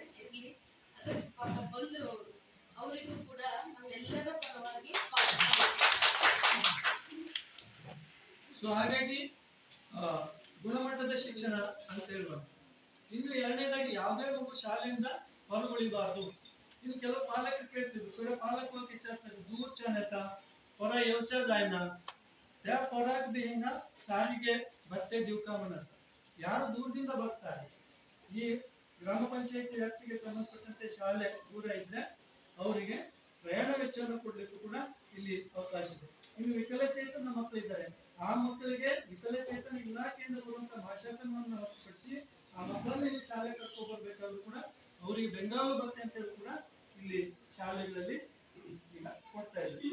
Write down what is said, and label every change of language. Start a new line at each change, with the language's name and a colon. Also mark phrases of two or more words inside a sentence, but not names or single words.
Kannada: ಇರಲಿ, ಬಂದ್ರು ಅವರಿಗೂ ಕೂಡ ನಮ್ಮೆಲ್ಲರ ಪರವಾಗಿ ಸೊ ಹಾಗಾಗಿ ಗುಣಮಟ್ಟದ ಶಿಕ್ಷಣ ಅಂತ ಹೇಳುವ. ಇನ್ನು ಎರಡನೇದಾಗಿ ಯಾವುದೇ ಮಗು ಶಾಲೆಯಿಂದ ಹೊರಗುಳಿಬಾರ್ದು. ಇನ್ನು ಕೆಲವು ಪಾಲಕರು ಕೇಳ್ತಿದ್ರು,
Marathi: थोडे पालक लोग विचारतात दूरच्या नेता पोरा येवच्या जायना त्या पोराक बी
Kannada: ಹಿಂಗ ಸಾರಿಗೆ ಬಟ್ಟೆ ದೇವು
Marathi: का म्हणत.
Kannada: ಯಾರು ದೂರದಿಂದ ಬರ್ತಾರೆ, ಈ ಗ್ರಾಮ ಪಂಚಾಯತಿ ವ್ಯಾಪ್ತಿಗೆ ಸಂಬಂಧಪಟ್ಟಂತೆ ಶಾಲೆ ದೂರ ಇದ್ರೆ ಅವರಿಗೆ ಪ್ರಯಾಣ ವೆಚ್ಚವನ್ನು ಕೊಡ್ಲಿಕ್ಕೂ ಕೂಡ ಇಲ್ಲಿ ಅವಕಾಶ ಇದೆ. ಇನ್ನು ವಿಕಲಚೇತನ ಮಕ್ಕಳು ಇದ್ದಾರೆ, ಆ ಮಕ್ಕಳಿಗೆ ವಿಕಲಚೇತನ ಇಲಾಖೆಯಿಂದ ಬರುವಂತ ಭಾಷಾಸನವನ್ನು ಹೊರತುಪಡಿಸಿ ಆ ಮಕ್ಕಳನ್ನ ಇಲ್ಲಿ ಶಾಲೆ ಕರ್ಕೊಂಡು ಬರ್ಬೇಕಾದ್ರೂ ಕೂಡ ಅವರಿಗೆ ಬೆಂಗಾವಲು ಬರುತ್ತೆ ಅಂತ ಹೇಳಿ ಕೂಡ ಇಲ್ಲಿ ಶಾಲೆಗಳಲ್ಲಿ ಈಗ ಕೊಡ್ತಾ ಇದ್ದಾರೆ.